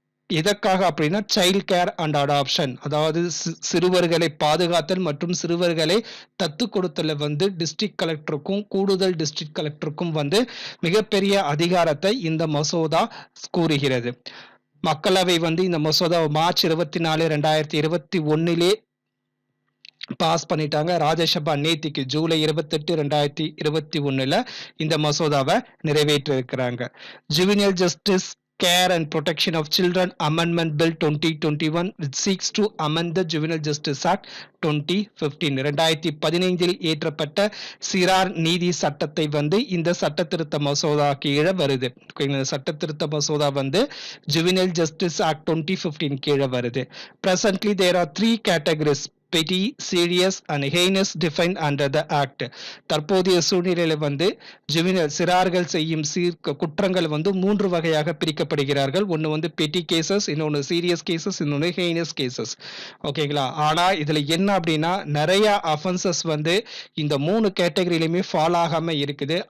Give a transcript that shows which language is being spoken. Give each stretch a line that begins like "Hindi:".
Tamil: எதற்காக அப்படின்னா child care and adoption, அதாவது சிறுவர்களை பாதுகாத்தல் மற்றும் சிறுவர்களை தத்து கொடுத்தல வந்து டிஸ்ட்ரிக்ட் கலெக்டருக்கும் கூடுதல் டிஸ்ட்ரிக்ட் கலெக்டருக்கும் வந்து மிகப்பெரிய அதிகாரத்தை இந்த மசோதா கூறுகிறது. மக்களவை வந்து இந்த மசோதா மார்ச் 24 2021 பாஸ் பண்ணிட்டாங்க. ராஜ்யசபா நேத்திக்கு ஜூலை 28 2021 இந்த மசோதாவை நிறைவேற்றி இருக்கிறாங்க.
English: Juvenile justice Care and Protection of Children Amendment Bill 2021 which seeks to amend the Juvenile Justice Act 2015.
Tamil: 2015 ஏற்றப்பட்ட சிறார் நீதி சட்டத்தை வந்து இந்த சட்ட திருத்த மசோதா கீழே வருது. சட்ட திருத்த மசோதா வந்து Juvenile Justice Act 2015 கீழே வருது.
English: Presently there are 3 categories: petty, serious and heinous defined under the act.
Tamil: தற்போதைய சூழ்நிலையில வந்து ஜுவினல் சிறார்கள் செய்யும் குற்றங்கள் வந்து 3 வகையாக பிரிக்கப்படுகிறார்கள். ஒன்னு வந்து பெட்டி கேசஸ், இன்னொன்னு சீரியஸ் கேசஸ், இன்னொன்னு ஹெய்னஸ் கேசஸ், ஓகேங்களா. ஆனா இதுல என்ன அப்படின்னா நிறைய அஃபென்சஸ் வந்து இந்த 3 கேட்டகரியிலுமே ஃபால் ஆகாம இருக்குது.